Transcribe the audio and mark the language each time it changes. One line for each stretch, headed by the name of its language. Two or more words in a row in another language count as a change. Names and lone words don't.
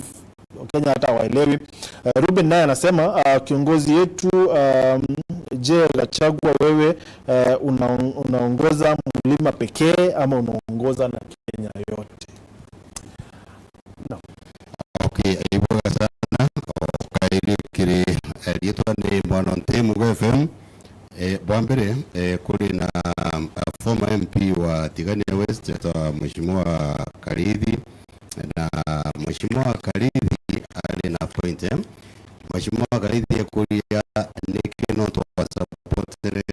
Swahili: Kenya hata waelewi. Ruben naye anasema kiongozi yetu je, Gachagua wewe unaongoza mlima pekee ama unaongoza na Kenya yote? No. Okay, aibu sana.
Meru: Kairi kire yetu ni Mwanonte Mugo FM. Bwambere kuri na
English: former MP
Meru: wa Tigania West Mheshimiwa Karidhi na Mheshimiwa Karidhi ali na point Mheshimiwa Karidhi kulia nikino
English: to support